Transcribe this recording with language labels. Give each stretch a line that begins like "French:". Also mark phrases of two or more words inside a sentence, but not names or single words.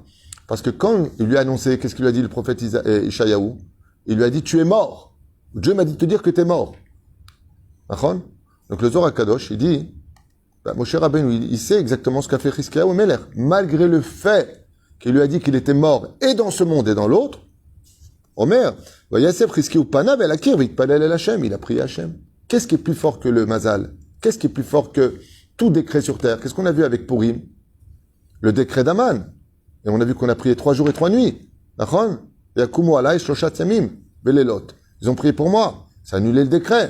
French: Parce que quand il lui a annoncé, qu'est-ce qu'il lui a dit le prophète Ishayahu? Il lui a dit, tu es mort. Dieu m'a dit de te dire que tu es mort. D'accord? Donc le Zohar Kadosh, il dit, Moshe Rabbeinu, il sait exactement ce qu'a fait Chizkiyahu Meler. Malgré le fait qu'il lui a dit qu'il était mort et dans ce monde et dans l'autre,
Hebrew: אומר, ויסב חזקיהו פניו אל הקיר ויתפלל אל השם,
French: il a prié Hashem. Qu'est-ce qui est plus fort que le Mazal? Qu'est-ce qui est plus fort que tout décret sur terre? Qu'est-ce qu'on a vu avec Purim? Le décret d'Aman. Et on a vu qu'on a prié 3 jours et 3 nuits. D'accord?
Hebrew: יקומו עלי שלושת ימים ולילות.
French: Ils ont prié pour moi. Ça a annulé le décret.